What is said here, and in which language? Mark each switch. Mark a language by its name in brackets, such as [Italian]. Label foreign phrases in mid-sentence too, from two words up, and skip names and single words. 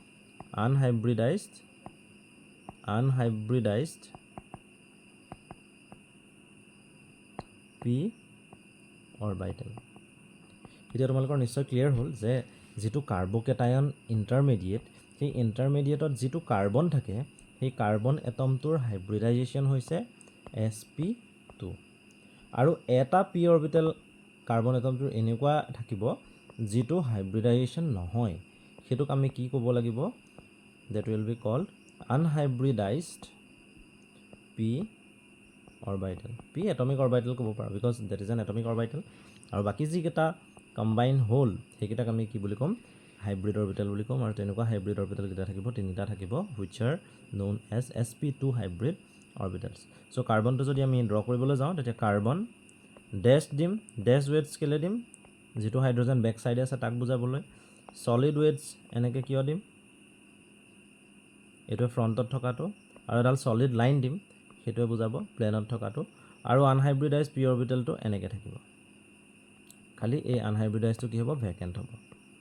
[English] unhybridized p orbital [Assamese] এতিয়া তোমালোকৰ নিশ্চয় ক্লিয়াৰ হ'ল যে যিটো কাৰ্বকেটায়ন ইণ্টাৰমেডিয়েট সেই ইণ্টাৰমেডিয়েটত যিটো কাৰ্বন থাকে সেই কাৰ্বন এটমটোৰ হাইব্ৰিডাইজেশ্যন হৈছে sp2 আৰু এটা পি অৰবিটেল কাৰ্বন এটমটোৰ এনেকুৱা থাকিব যিটো হাইব্ৰিডাইজেশ্যন নহয় সেইটোক আমি কি ক'ব লাগিব [English] that will be called unhybridized p orbital p atomic orbital [Assamese] ক'ব পাৰোঁ [English] because that is an atomic orbital [Assamese] আৰু বাকি যিকেইটা কম্বাইন হ'ল সেইকেইটাক আমি কি বুলি ক'ম [English] hybrid orbital [Assamese] বুলি ক'ম আৰু তেনেকুৱা [English] hybrid orbital [Assamese] কেইটা থাকিব তিনিটা থাকিব [English] which are known as sp2 hybrid orbitals [Assamese] so কাৰ্বনটো যদি আমি ড্ৰ কৰিবলৈ যাওঁ তেতিয়া কাৰ্বন ডেছ দিম ডেছ ৱেটছ কেলে দিম যিটো হাইড্ৰজেন বেক সাইডে আছে তাক বুজাবলৈ সলিড ৱেটছ এনেকৈ কিয় দিম এইটো ফ্ৰণ্টত থকাটো আৰু এডাল [English] solid line [Assamese] দিম সেইটোৱে বুজাব প্লেনত থকাটো আৰু আনহাইব্ৰিডাইজ পি অৰবিটেলটো এনেকৈ থাকিব খালি এই আনহাইব্ৰিডাইজটো কি হ'ব ভেকেণ্ট হ'ব